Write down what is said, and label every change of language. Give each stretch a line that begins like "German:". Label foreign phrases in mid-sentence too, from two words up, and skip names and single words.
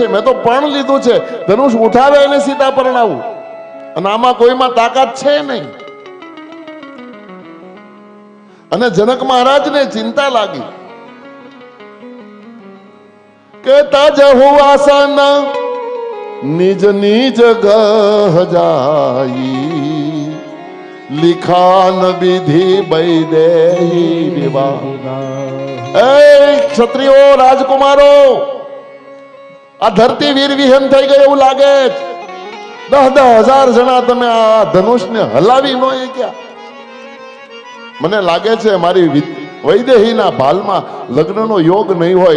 Gujarati: મેં તો પણ લીધું છે, ધનુષ ઉઠાવે એને સીતા પરણાવું, અને આમાં કોઈમાં તાકાત છે નહીં. અને જનક મહારાજને ચિંતા લાગી કે
Awadhi: तजहु आसन निज निज गह जाई, लिखान विधि वैदेही विवाह.
Gujarati: એ ક્ષત્રિયો રાજકુમારો, આ ધરતી વીર વિહીન થઈ ગઈ એવું લાગે છે. 10,000 જણા તમે આ ધનુષને હલાવી ન ક્યાં? મને લાગે છે મારી વૈદેહીના ભાલમાં લગ્નનો યોગ નહીં હોય.